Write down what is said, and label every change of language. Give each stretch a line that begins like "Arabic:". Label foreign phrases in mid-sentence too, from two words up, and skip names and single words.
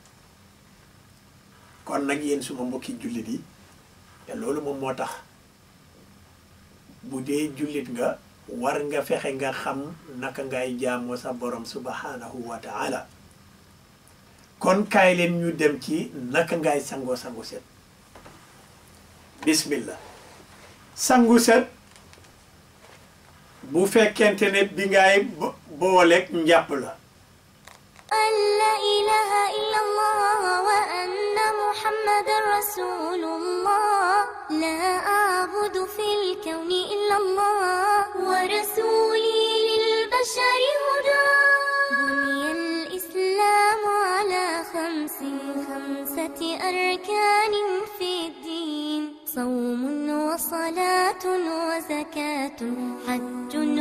Wolof: kon nag yéen suma mbokki jullit yi te loolu moom moo tax bu dee jullit nga war nga fexe nga xam naka ngay jaamoo sa borom
Arabic: سبحانه وتعالى
Wolof: kon kaay leen ñu dem ci naka ngay sangu set bismillah sangu set bu fekkente ne bi ngay booleeg njàpp la
Arabic: أن لا إله إلا الله وأن محمد رسول الله لا أعبد في الكون إلا الله ورسولي للبشر هدى بني الإسلام على خمسة أركان في الدين صوم وصلاة وزكاة حج